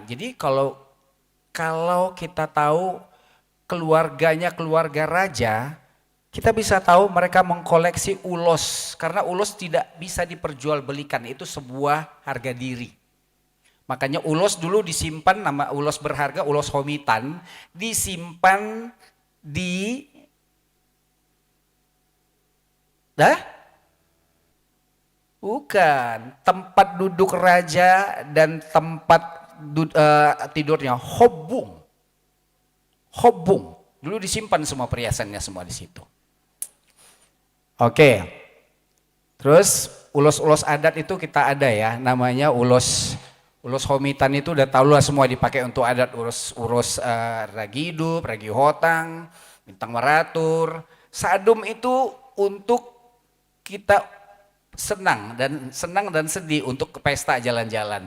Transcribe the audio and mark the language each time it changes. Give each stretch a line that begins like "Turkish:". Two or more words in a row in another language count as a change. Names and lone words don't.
Indonesian: Jadi kalau kita tahu keluarganya keluarga raja, kita bisa tahu mereka mengkoleksi ulos. Karena ulos tidak bisa diperjualbelikan, itu sebuah harga diri. Makanya ulos dulu disimpan, nama ulos berharga, ulos homitan, disimpan di bukan tempat duduk raja dan tempat tidurnya hobung dulu disimpan semua perhiasannya semua di situ. Oke, terus ulos-ulos adat itu kita ada ya, namanya ulos homitan itu udah tahu lah semua dipakai untuk adat, urus ragi hidup, ragi hotang, bintang meratur. Sadum itu untuk kita senang dan sedih untuk ke pesta jalan-jalan.